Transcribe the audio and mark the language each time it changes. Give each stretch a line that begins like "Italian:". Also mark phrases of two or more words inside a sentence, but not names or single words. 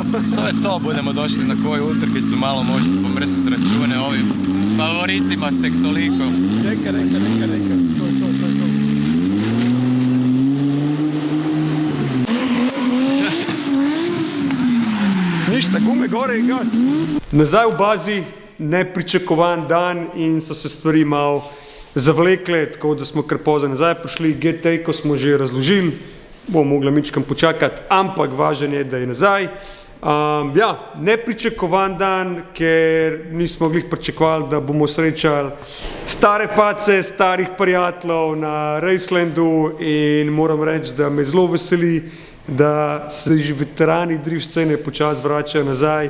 Croatian: To je to, budemo došli na koju utrkicu, malo možete pomrsiti račune ovim favoritima tek toliko. Neka. To je to. Ništa, gume gore i gas.
Slovenian: Nazaj v bazi, nepričakovan dan in so se stvari malo zavlekle, tako da smo kar pozno nazaj prišli. GT, ko smo že razložili, bomo mogli mičkam počakati, ampak važno je, da je nazaj. Nepričakovan dan, ker nismo glih pričakovali, da bomo srečali stare face, starih prijateljev na Racelandu in moram reči, da me zelo veseli, da se že veterani drift scene počasi vračajo nazaj.